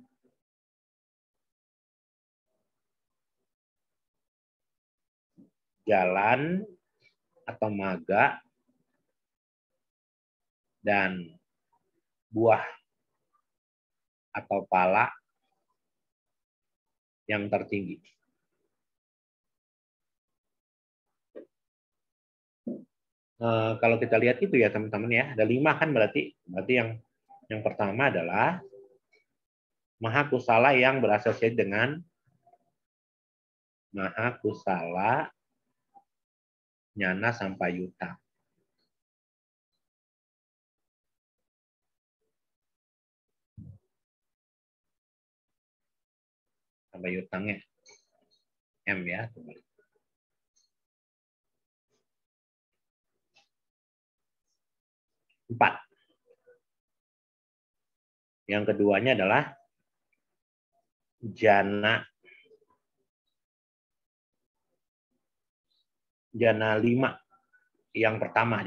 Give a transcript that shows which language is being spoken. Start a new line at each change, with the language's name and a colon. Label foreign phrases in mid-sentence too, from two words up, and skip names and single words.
Indonesian: Jalan atau maga dan buah atau pala yang tertinggi. Kalau kita lihat itu ya teman-teman ya, ada 5 kan berarti yang pertama adalah
Pali: maha kusala
Indonesian: yang berasosiasi dengan
Pali: maha kusala nyana sampayuta.
Indonesian: Sampayutangnya M ya. 4. Yang keduanya adalah jana jana 5 yang pertama.